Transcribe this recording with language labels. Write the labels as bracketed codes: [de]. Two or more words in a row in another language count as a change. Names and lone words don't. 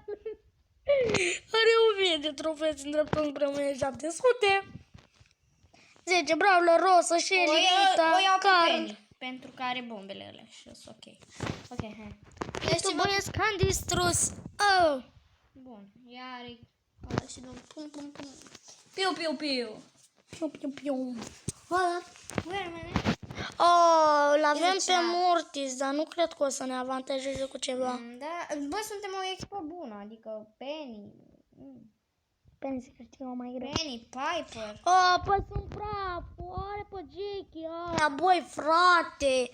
[ro] Are 1000 de trofee în dreptul împreună 700. 10 Brawler, Rosa, Shelly, Nita, O iau pe Carl. Penny, pentru că are bombele alea și sunt ok. Ok, hai. Este băieți că am distrus. Oh. Bun, ea are... Ăla și dăm pum, pum, pum. Piu, piu, piu. Piu, piu, piu. [en] Wait a minute. [ro] Oh, l-avem Deci, pe Mortis, dar nu cred că o să ne avantajeze cu ceva. Da, bă, suntem o echipă bună, adică Penny. Penny să câștigă mai greu. Penny, Piper. Oh, păi sunt praf. Are pe Jackie aia, băi, frate.